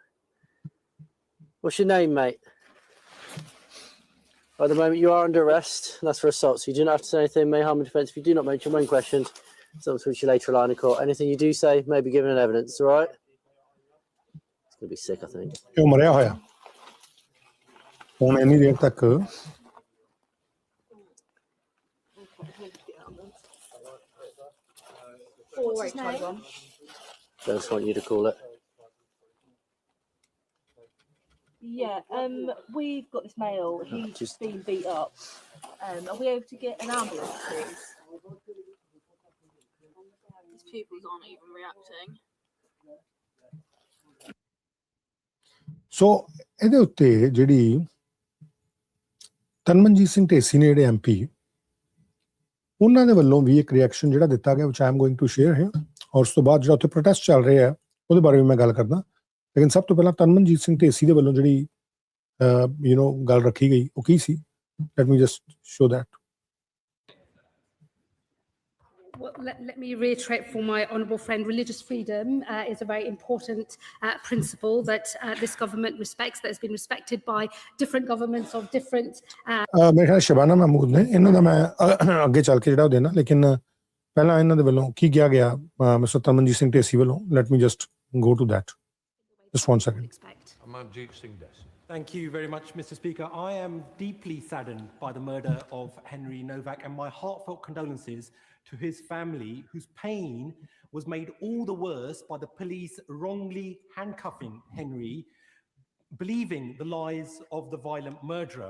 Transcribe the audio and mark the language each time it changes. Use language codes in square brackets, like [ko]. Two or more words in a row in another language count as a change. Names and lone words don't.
[en] What's your name, mate? At the moment, you are under arrest. That's for assault, so you do not have to say anything, may harm and defence. If you do not mention when questioned, something to which you later rely in court. Anything you do say may be given in evidence, all right? It's going to be sick, I think. [pa] ਇਹ ਮਰਿਆ ਹੋਇਆ ਹੁਣ ਇੰਨੀ ਦੇਰ ਤੱਕ [en] Just want you to call it. Yeah, we've got this male. He's Just- been beat up. Are we able to get an ambulance, please? His pupils aren't even reacting. [pa] ਸੋ ਇਹਦੇ ਉੱਤੇ ਜਿਹੜੀ ਤਨਮਨਜੀਤ ਸਿੰਘ ਢੇਸੀ ਨੇ ਜਿਹੜੇ MP ਉਹਨਾਂ ਦੇ ਵੱਲੋਂ ਵੀ ਇੱਕ ਰਿਐਕਸ਼ਨ ਜਿਹੜਾ ਦਿੱਤਾ ਗਿਆ [en] which I am going to share here [pa] ਔਰ ਉਸ ਤੋਂ ਬਾਅਦ ਜਿਹੜਾ ਉੱਥੇ ਪ੍ਰੋਟੈਸਟ ਚੱਲ ਰਿਹਾ ਉਹਦੇ ਬਾਰੇ ਵੀ ਮੈਂ ਗੱਲ ਕਰਦਾ ਲੇਕਿਨ ਸਭ ਤੋਂ ਪਹਿਲਾਂ ਤਨਮਨਜੀਤ ਸਿੰਘ ਢੇਸੀ ਦੇ ਵੱਲੋਂ ਜਿਹੜੀ ਗੱਲ ਰੱਖੀ ਗਈ ਉਹ ਕੀ ਸੀ [en] let me just show that. Well, let me reiterate for my honourable friend, religious freedom is a very important principle that this government respects, that has been respected by different governments of different... [pa] ਮੇਰੇ ਖਿਆਲ ਸ਼ਬਾਨਾ ਮਹਿਮੂਦ ਨੇ ਇਹਨਾਂ ਦਾ ਮੈਂ ਅੱਗੇ ਚੱਲ ਕੇ ਜਿਹੜਾ ਉਹ ਦੇਣਾ ਲੇਕਿਨ ਪਹਿਲਾਂ ਇਹਨਾਂ ਦੇ ਵੱਲੋਂ ਕੀ ਕਿਹਾ ਗਿਆ ਮਿਸਟਰ ਤਨਮਨਜੀਤ ਸਿੰਘ ਢੇਸੀ ਵੱਲੋਂ [en] let me just go to that. Just 1 second. Thank you very much, Mr. Speaker. I am deeply saddened by the murder of Henry Nowak and my heartfelt condolences to his family, whose pain was made all the worse by the police wrongly handcuffing Henry, believing the lies of the violent murderer.